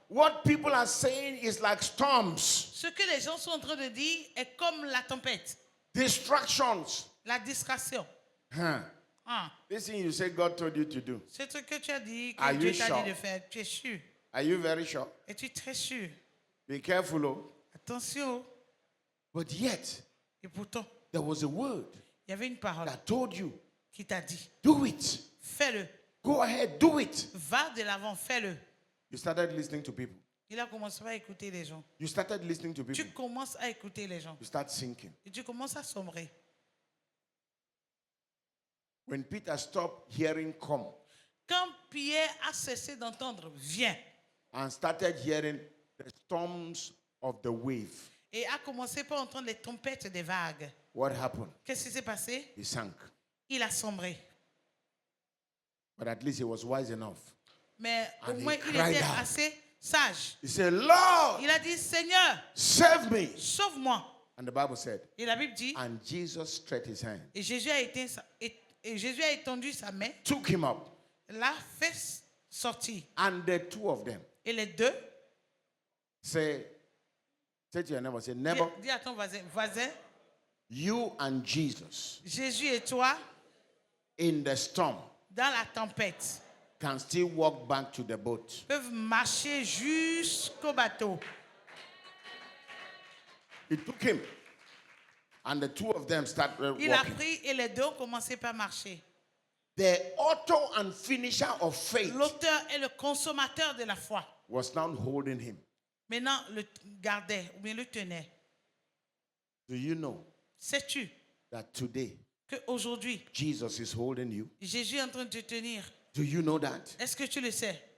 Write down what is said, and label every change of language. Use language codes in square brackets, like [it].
[en] What people are saying is like storms, [fr] Ce que les gens sont en train de dire est comme la tempête, [en] distractions. [fr] la distraction. Huh. Ah, [en] This thing you say God told you to do. [fr] c'est ce que tu as dit, [en] Are [fr] que Dieu [en] you [fr] t'a [en] sure? [fr] dit de faire. Tu es sûr. [en] Are you very sure? [fr] Es-tu très sûr? [en] Be careful, oh. [fr] Attention. [en] But yet, [fr] Et pourtant, [en] there was a word [fr] il y avait une parole [en] that told you [fr] qui t'a dit. [en] Do it. [fr] Fais-le. [en] Go ahead, do it. [fr] Va de l'avant, fais-le. [en] You started listening to people. [fr] Il a commencé à écouter les gens. [en] You started listening to people. [fr] Tu commences à écouter les gens. [en] You start sinking. [fr] Et tu commences à sombrer. [en] When Peter stopped hearing come [fr] Quand Pierre a cessé d'entendre, viens, [en] and started hearing the storms of the wave, [fr] et a commencé par entendre les trompettes des vagues, [en] what happened? [fr] qu'est-ce qui s'est passé? [en] He sank. [fr] Il a sombré. [en] But at least he was wise enough. [fr] Mais au [en] And he [fr] moins, il [en] cried [fr] était [en] out. [fr] assez sage. [en] He said, Lord, [fr] Il a dit, Seigneur, [en] save me. [fr] sauve-moi. [en] And the Bible said, [fr] Et la Bible dit, [en] and Jesus stretched his hand, [fr] et Jésus a étendu sa main, [en] took him up, [fr] l'a fait sortir. [en] and the two of them [fr] Et les deux, [en] say to your neighbor, say, neighbor, [fr] dis à ton voisin, [en] you and Jesus [fr] Jésus et toi, [en] in the storm [fr] dans la tempête, [en] can still walk back to the boat. [fr] peuvent marcher jusqu'au bateau. [en] He took him, and the two of them started [fr] Il a [en] walking. [fr] pris et les deux ont commencé par marcher. [en] The author and finisher of faith [fr] L'auteur et le consommateur de la foi. [en] was now holding him. [fr] Maintenant, le gardait ou bien le tenait. [en] Do you know [fr] Sais-tu [en] that today [fr] qu'aujourd'hui, [en] Jesus is holding you? [fr] Jésus est en train de te tenir? [en] Do you know that? [fr] Est-ce que tu le sais?